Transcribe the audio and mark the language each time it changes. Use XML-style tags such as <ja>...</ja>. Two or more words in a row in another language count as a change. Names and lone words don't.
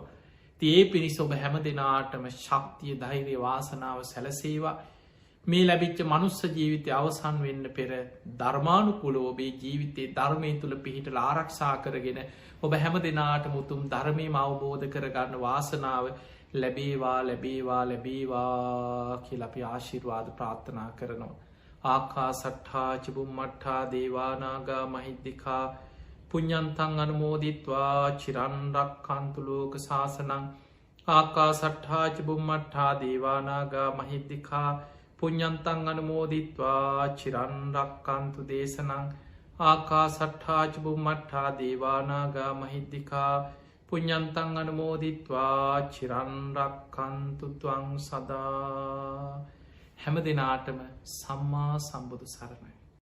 <si>තියේ පිණිස ඔබ හැම දෙනාටම ශක්තිය ධෛර්ය වාසනාව සැලසේවා මේ ලැබිච්ච මනුස්ස ජීවිතය අවසන් වෙන්න පෙර ධර්මානුකුල ඔබේ ජීවිතයේ ධර්මය තුළ පිහිට ආරක්ෂා කරගෙන ඔබ හැම දෙනාට මුතුම් ධර්මය අවබෝධ කරගන්න වාසනාව ලැබේවා කියල අපි ආශිර්වාද ප්‍රාර්ථනා කරනවා.</si> <pi>ආකා සට්හා චිබුම්මට්හා දේවානාගා මහිද්දිකා පුඤ්ඤන්තං අනුමෝදිත්වා චිරන්රක් කන්තුලෝක ශාසනං ආකා සට්හා චිබුම්මට්හා දේවානාගා මහිද්දිකා පුඤ්ඤන්තං අනුමෝදිත්වා චිරන්රක් කන්තු දේශනං ආකා සට්හා චිබුම්මට්හා දේවානාගා මහිද්දිකා පුඤ්ඤන්තං අනුමෝදිත්වා චිරන්රක් කන්තු ත්වං සදා</pi> <si>හැම දෙනාටම සම්මා සම්බුදු සරණයි.</si>